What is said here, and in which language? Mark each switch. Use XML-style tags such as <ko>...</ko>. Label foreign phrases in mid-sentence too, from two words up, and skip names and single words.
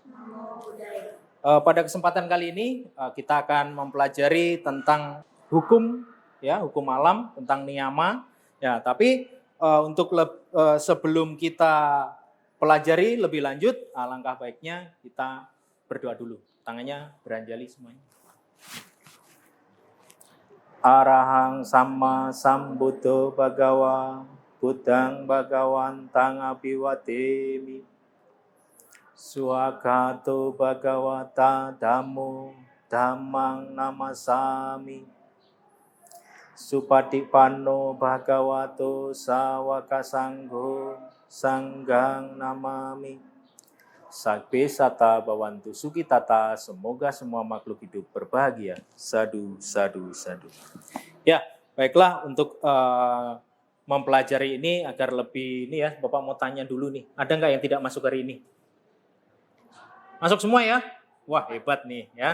<id>Pada kesempatan kali ini kita akan mempelajari tentang hukum, ya, hukum alam, tentang niyama. Ya, tapi sebelum kita pelajari lebih lanjut, alangkah baiknya kita berdoa dulu. Tangannya beranjali semuanya.</id> <pi>Arahang Sama Sambuddho Bhagawa Buddhang Bhagawantang Abhiwatemi Swagato Bhagawata Dhammo Dhammang Namasami Supatipanno Bhagavato Sawaka Sangho Sanggang Namami. Sabbe sata bawantu sukitata,</pi> <id>semoga semua makhluk hidup berbahagia.</id> <pi>Sadu, sadu, sadu.</pi> <id>Ya, baiklah, untuk mempelajari ini agar lebih ini ya, Bapak mau tanya dulu nih, ada nggak yang tidak masuk hari ini? Masuk semua ya? Wah, hebat nih ya.</id>